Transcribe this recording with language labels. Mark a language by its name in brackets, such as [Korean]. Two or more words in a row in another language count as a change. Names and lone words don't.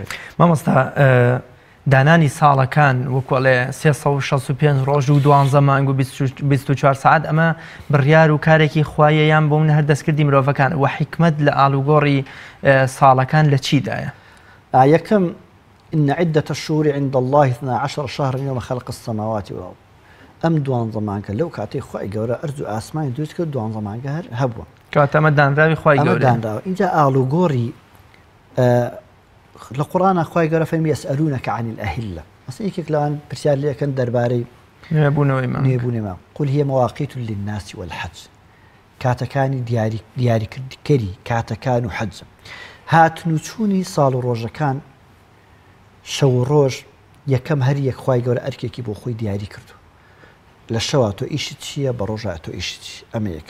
[Central Kurdish] مامۆستا دانانی ساڵەکان وەکوڵێ 365 ڕۆژ و 12 مانگ و 24 ساعت ئەمە بڕیار و کارێکی خوایە یان بۆ من هەر دەستکردی مرۆڤەکان و حکمت لە ئاڵوگۆڕی ساڵەکان لە چیدایە؟ [Arabic] یەکەم إن عدة الشهور عند الله 12 شهرا يوم خلق السماوات والأرض. [Central Kurdish] ئەم 12 مانگە لەو کاتەی خوای گەورە ئەرز و ئاسمانی دروست کرد 12 مانگە هەر هەبووە. کەواتە ئەمە دانراوی خوای گەورەیە. اینجا ئاڵوگۆڕی لە قورآن خوای گەورە فەرمی [Arabic] يسألونك عن الأهلة. [Central Kurdish] مثلا یەکێک لەوان پرسیار لێکەن دەربارەی نوێبوونەوەی مانگ. [Arabic] قل هي مواقيت للناس والحج. [Central Kurdish] کاتەکانی دیاریکردنی کاتەکان و حەج. هاتن و چوونی ساڵ و ڕۆژەکان شەو و ڕۆژ یەکەم هەر یەک خوای گەورە ئەرکێکی بۆ خۆی دیاری کردو. لە شەوا تۆ ئیشت چییە، بە ڕۆژە تۆ ئیشت چی. ئەمە یەکەم.